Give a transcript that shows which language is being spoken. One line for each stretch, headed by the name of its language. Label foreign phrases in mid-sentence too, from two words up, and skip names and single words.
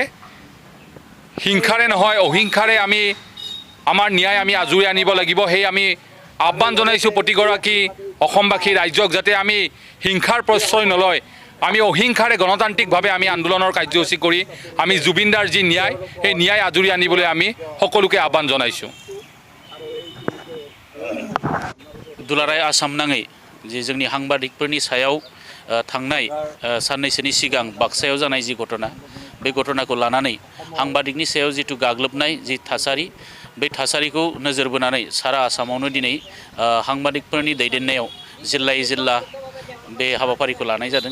Assamese: হিংসাৰে নহয় অহিংসাৰে আমি আমাৰ ন্যায় আমি আজৰি আনিব লাগিব। সেই আমি আহ্বান জনাইছোঁ প্ৰতিগৰাকী অসমবাসী ৰাইজক যাতে আমি হিংসাৰ প্ৰশ্ৰয় নলয় আমি অহিংসাৰে গণতান্ত্ৰিকভাৱে আমি আন্দোলনৰ কাৰ্যসূচী কৰি আমি জুবিন দাৰ যি ন্যায় সেই ন্যায় আজৰি আনিবলৈ আমি সকলোকে আহ্বান জনাইছোঁ।
Bodo: दुलाराय आसाम नाङै जे जोंनि साংবাদিকफोरनि सायाव थांनाय साननैसोनि सिगां बाक्सायाव जानाय जि घटना बे घटनाखौ लानानै साংবাদিकनि सायाव जितु गाग्लोबनाय जि थासारि बे थासारिखौ नोजोर बोनानै सारा आसामावनो दिनै साংবাদিকफोरनि दैदेननायाव जिल्लायै जिल्ला बे हाबाफारिखौ लानाय जादों।